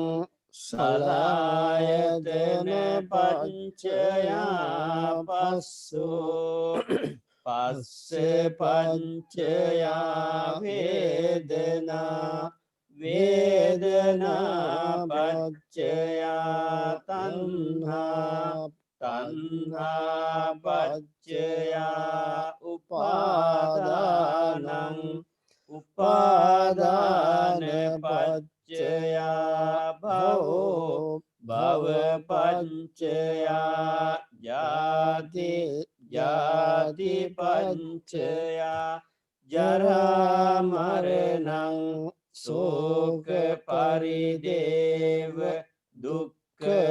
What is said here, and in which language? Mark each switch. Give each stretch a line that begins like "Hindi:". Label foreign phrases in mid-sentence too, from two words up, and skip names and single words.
Pali: සලායතන පංචයා පස්සෝ පස්ස පංචයා වේදනා වේදනා පච්චයා තණ්හා තණ්හා පච්චයා උපාදානං උපාදාන පච්චයා භවෝ භව පච්චයා ජාති ජාති පච්චයා ජරා මරණං සෝක පරිදේව දුක්ඛ